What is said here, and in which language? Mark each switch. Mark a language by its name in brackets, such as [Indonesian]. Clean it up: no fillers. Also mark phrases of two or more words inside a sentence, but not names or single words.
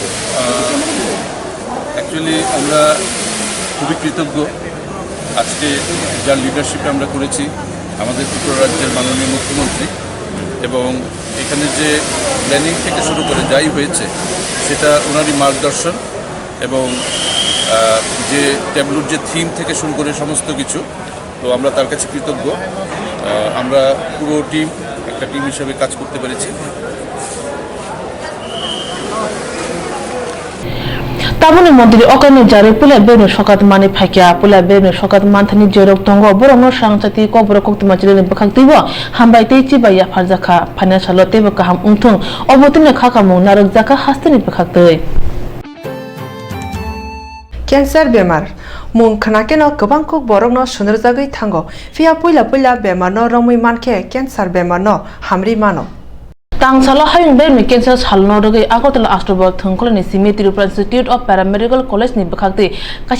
[Bangla] অ্যাকচুয়ালি আমরা খুবই কৃতজ্ঞ আজকে যার লিডারশিপে আমরা করেছি আমাদের ত্রিপুরা রাজ্যের মাননীয় মুখ্যমন্ত্রী, এবং এখানে যে প্ল্যানিং থেকে শুরু করে যাই হয়েছে সেটা ওনারই মার্গদর্শন, এবং যে ট্যাবলুর যে থিম থেকে শুরু করে সমস্ত কিছু, তো আমরা তার কাছে কৃতজ্ঞ। আমরা পুরো টিম একটা টিম হিসেবে কাজ করতে পেরেছি। [Kok Borok] Tabuni mantri okane jare pula beno shokat mani phakya pula beno shokat manthani jerok tongo borongno Swrangchati Kokborok Koktwma chileni bakhaktibo hambai teichi baya pharjaka financial tebo kaham ungthung obotine khakamu narok jaka hasteni bakhaktoi ক্যান্সার বেমার মুং খানাকেন গোবাং kokborok no sunur jagoi thango fia puila puila bemar no rongmui manke ক্যান্সার বেমার no hamri mano Tang salo hayung bermi cancer salno rogai Agartala Astrobot thongkolani simi Tripura Institute of Paramedical College ni bakhakti kaisa